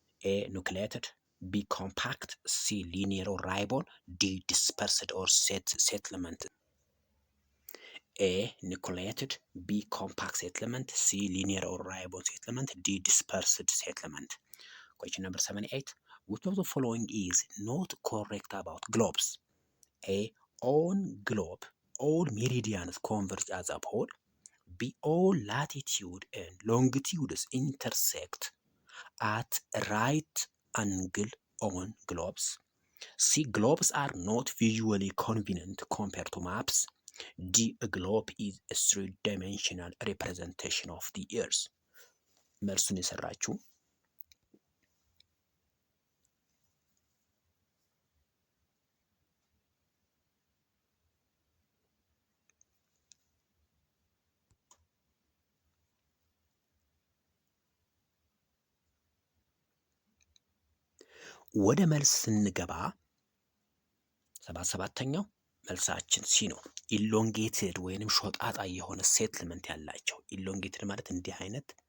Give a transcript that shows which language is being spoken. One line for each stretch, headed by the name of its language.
English: ኤ ኑክሊየትድ፣ ቢ ኮምፓክት፣ ሲ ሊኒየር ኦር ራይቦን፣ ዲ ዲስፐርስድ ኦር ሴትልመንት። ኤ ኑክሊየትድ፣ ቢ ኮምፓክት ሴትልመንት፣ ሲ ሊኒየር ኦር ራይቦን ሴትልመንት፣ ዲ ዲስፐርስድ ሴትልመንት። Question number 78. Which of the following is not correct about globes? A. On globe, all meridians converge as a pole. B. All latitude and longitudes intersect at right angle on globes. C. Globes are not visually convenient compared to maps. D. A globe is a three-dimensional representation of the earth.
Amharic: መልሱን የሰራችሁ ወደ መልስ ስንገባ 77ኛው መልሳችን ሲ ነው። ኢሎንጌትድ ወይንም ሾጣጣ የሆነ ሴትልመንት ያላቸው። ኢሎንጌትድ ማለት እንዲህ አይነት